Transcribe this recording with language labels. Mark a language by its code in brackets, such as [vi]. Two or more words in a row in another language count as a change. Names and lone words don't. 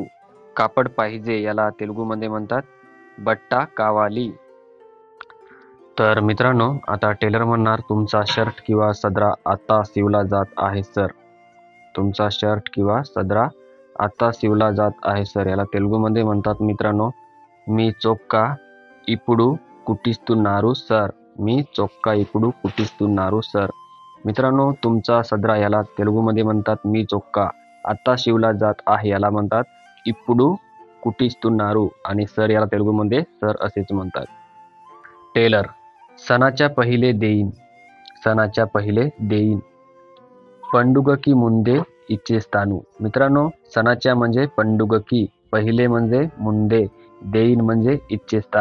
[mr] कापड पाहिजे याला तेलुगूमध्ये म्हणतात [te] బట్ట కావాలి. [mr] तर मित्रांनो, आता टेलर म्हणणार तुमचा शर्ट किंवा सदरा आता शिवला जात आहे सर. तुमचा शर्ट किंवा सदरा आता शिवला जात आहे सर. याला तेलुगूमध्ये म्हणतात मित्रांनो [te] మీ చొక్కా ఇప్పుడు కుట్టిస్తున్నారు [mr] सर. [te] మీ చొక్కా ఇప్పుడు కుట్టిస్తున్నారు [mr] सर. मित्रांनो, तुमचा सदरा याला तेलुगूमध्ये म्हणतात [te] మీ చొక్కా [mr] आता शिवला जात आहे याला म्हणतात [te] ఇప్పుడు కుట్టిస్తున్నారు [mr] आणि सर याला तेलुगूमध्ये सर असेच म्हणतात. टेलर: सणाच्या पहिले देईन. सणाच्या पहिले देईन. [te] పండుగకి ముందే ఇచ్చేస్తాను. [mr] मित्रांनो, सणाच्या म्हणजे पंडुगकी, पहिले म्हणजे मुंदे, देईन म्हणजे इच्छेस्तानु.